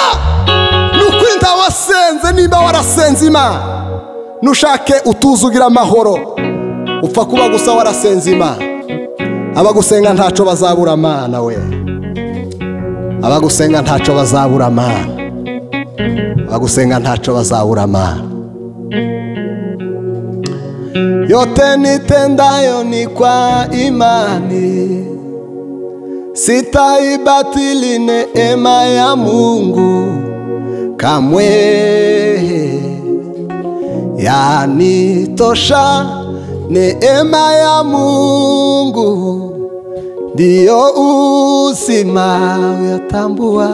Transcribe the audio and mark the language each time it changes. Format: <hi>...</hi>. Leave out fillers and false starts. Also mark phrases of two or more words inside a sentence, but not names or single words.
<rn>Nukwinda wasenze, nimba warasenze Imana nushake utuzugira amahoro, upfa kuba gusa warasenze Imana. Abagusenga ntaco bazabura Mana we. Abagusenga ntaco bazabura Mana. Abagusenga ntaco bazabura Mana.</rn> <sw>Yote nitendayo ni kwa imani, sitaibatili neema ya Mungu kamwe. Yanitosha neema ya Mungu, ndiyo uzima uyatambua.</sw>